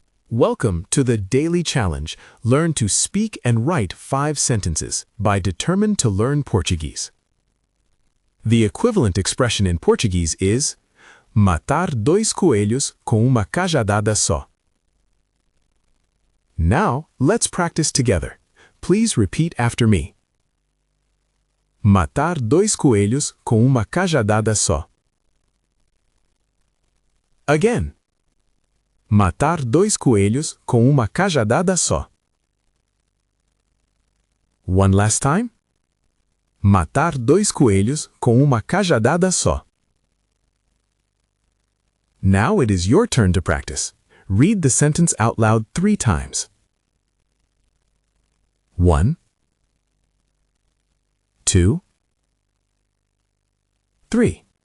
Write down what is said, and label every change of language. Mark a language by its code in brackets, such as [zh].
[en] Welcome to the Daily Challenge. Learn to speak and write 5 sentences by Determined to Learn Portuguese. The equivalent expression in Portuguese is [pt] matar 2 coelhos com uma cajadada só. [en] Now, let's practice together. Please repeat after me. [pt] Matar 2 coelhos com uma cajadada só. [en] Again. [pt] Matar 2 coelhos com uma cajadada só. [en] One last time. [pt] Matar 2 coelhos com uma cajadada só. [en] Now it is your turn to practice. Read the sentence out loud 3 times. 1, 2, 3.